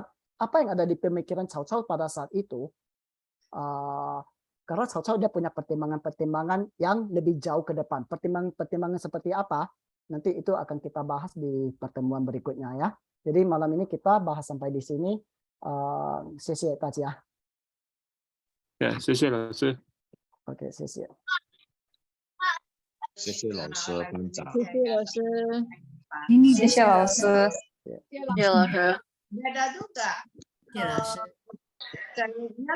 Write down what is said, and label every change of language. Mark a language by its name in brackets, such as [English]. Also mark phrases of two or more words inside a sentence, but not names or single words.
[Indonesian] Apa yang ada di pemikiran Cao Cao pada saat itu? Karena Cao Cao dia punya pertimbangan-pertimbangan yang lebih jauh ke depan. Pertimbangan seperti apa? Nanti itu akan kita bahas di pertemuan berikutnya ya. Jadi malam ini kita bahas sampai di sini. [Chinese] 谢谢大家。谢谢老师。 OK， 谢谢。谢谢老师，班长。谢谢老师，谢谢老师，谢谢老师。谢谢老师。